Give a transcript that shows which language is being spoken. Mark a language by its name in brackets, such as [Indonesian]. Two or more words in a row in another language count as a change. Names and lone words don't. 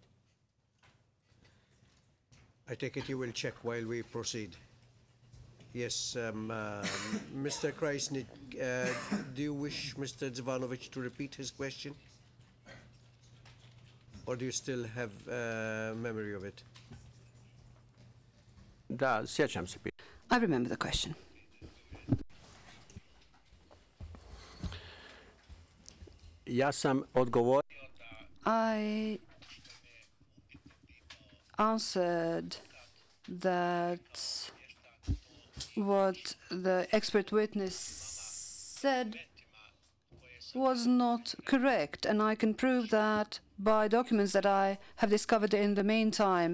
[English] I take it you will check while we proceed. Yes, Mr. Krajisnik, do you wish Mr. Zivanovic to repeat his question? Or do you still have memory of it? [Serbian] Da, sjećam se. [English] I remember the question. [Serbian] Ja sam odgovorio [English] I answered that what the expert witness said was not correct, and I can prove that by documents that I have discovered in the meantime.